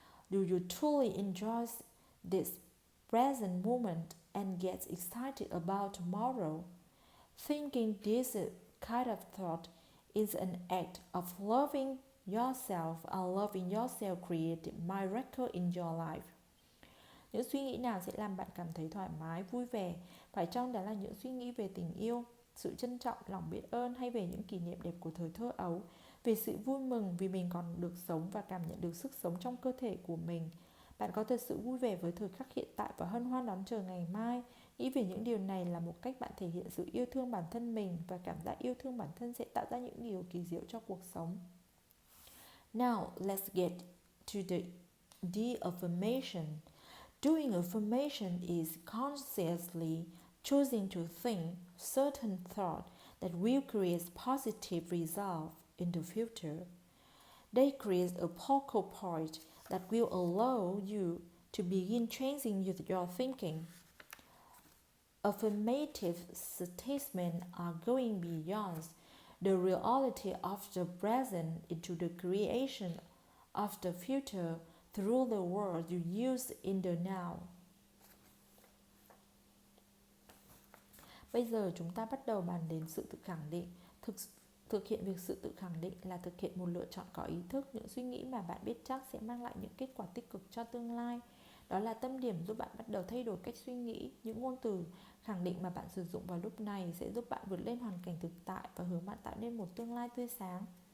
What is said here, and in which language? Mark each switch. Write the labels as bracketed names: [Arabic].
[English] Do you truly enjoy this present moment and get excited about tomorrow? Thinking this kind of thought is an act of loving yourself, and loving yourself creates miracle in your life. [Vietnamese] Những suy nghĩ nào sẽ làm bạn cảm thấy thoải mái, vui vẻ? Phải chăng đó là những suy nghĩ về tình yêu, sự trân trọng, lòng biết ơn, hay về những kỷ niệm đẹp của thời thơ ấu, về sự vui mừng vì mình còn được sống và cảm nhận được sức sống trong cơ thể của mình? Bạn có thật sự vui vẻ với thời khắc hiện tại và hân hoan đón chờ ngày mai? Nghĩ về những điều này là một cách bạn thể hiện sự yêu thương bản thân mình, và cảm giác yêu thương bản thân sẽ tạo ra những điều kỳ diệu cho cuộc sống. [English] Now, let's get to the affirmation. Doing affirmation is consciously choosing to think certain thoughts that will create positive results in the future. They create a focal point that will allow you to begin changing your thinking. Affirmative statements are going beyond the reality of the present into the creation of the future through the words you use in the now. [Vietnamese] Bây giờ chúng ta bắt đầu bàn đến sự tự khẳng định. Thực hiện việc sự tự khẳng định là thực hiện một lựa chọn có ý thức, những suy nghĩ mà bạn biết chắc sẽ mang lại những kết quả tích cực cho tương lai. Đó là tâm điểm giúp bạn bắt đầu thay đổi cách suy nghĩ. Những ngôn từ khẳng định mà bạn sử dụng vào lúc này sẽ giúp bạn vượt lên hoàn cảnh thực tại và hướng bạn tạo nên một tương lai tươi sáng.